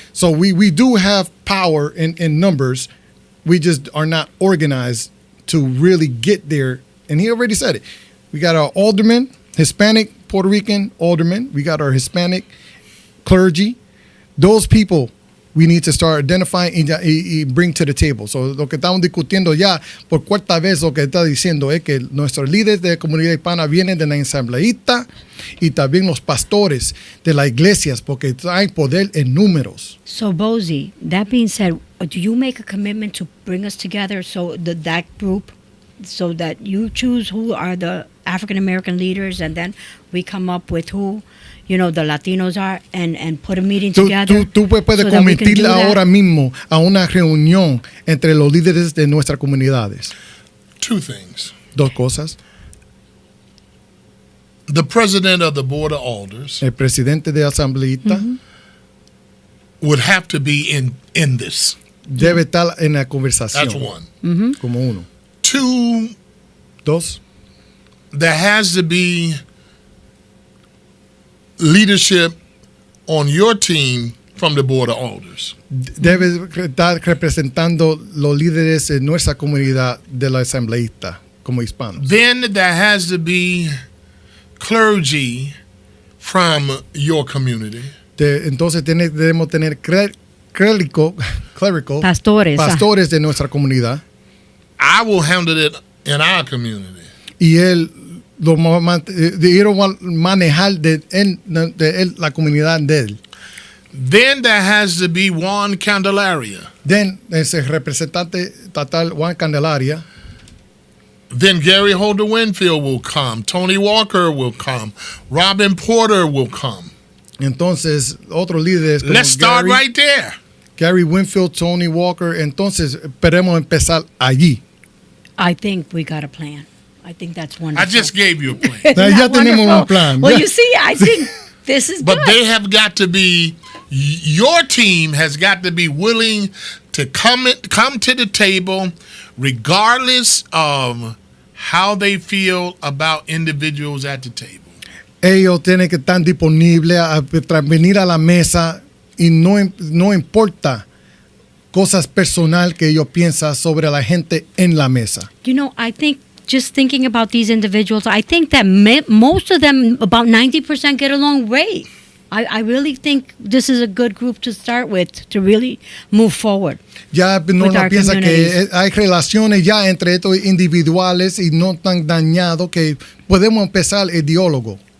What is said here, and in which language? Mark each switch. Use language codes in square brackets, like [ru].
[en] So we do have power in numbers. We just are not organized to really get there. And he already said it. We got our aldermen, Hispanic, Puerto Rican aldermen. We got our Hispanic clergy. Those people we need to start identifying y bring to the table. [es] So lo que estamos discutiendo ya por cuarta vez, lo que está diciendo es que nuestros líderes de la comunidad hispana vienen de la asambleísta y también los pastores de las iglesias porque hay poder en números. [en] So Bozy, that being said, do you make a commitment to bring us together so that group, so that you choose who are the African American leaders and then we come up with who the Latinos are and put a meeting together? [es] Tú puedes [en] so [es] convertirla ahora mismo a una reunión entre los líderes de nuestras comunidades. [en] Two things. [es] Dos cosas. [en] The president of the board of alders, [es] El presidente de asambleísta [en] would have to be in this. [es] Debe estar en la conversación. [en] That's one. [es] Como uno. [en] Two, [es] Dos. [en] there has to be leadership on your team from the board of alders. [es] Debe estar representando los líderes de nuestra comunidad de la asambleísta como hispanos. [en] Then there has to be clergy from your community. [es] Entonces debemos tener clerical pastores de nuestra comunidad. [en] I will handle it in our community. [es] Y él lo va a manejar de él, la comunidad de él. [en] Then there has to be one Candelario. [es] Then ese representante estatal Juan Candelario. [en] Then Gary Holder Winfield will come. Tony Walker will come. Robin Porter will come. [es] Entonces, otros líderes como [en] Let's start Gary, right there. Gary Winfield, Tony Walker. [es] Entonces, esperemos empezar allí. [en] I think we got a plan. I think that's wonderful. I just gave you a plan. [es] Ya tenemos un plan. [en] Well, you see, I think this is But good. they have got to be, your team has got to be willing to come to the table regardless of how they feel about individuals at the table. [es] Ellos tienen que estar disponibles a venir a la mesa y no importa cosas personal que ellos piensan sobre la gente en la mesa. [en] I think just thinking about these individuals, I think that most of them, about 90%, get along great. I really think this is a good group to start with to really move forward. [es] Ya Norma piensa que hay relaciones ya entre estos individuales y no tan dañados que podemos empezar el diálogo.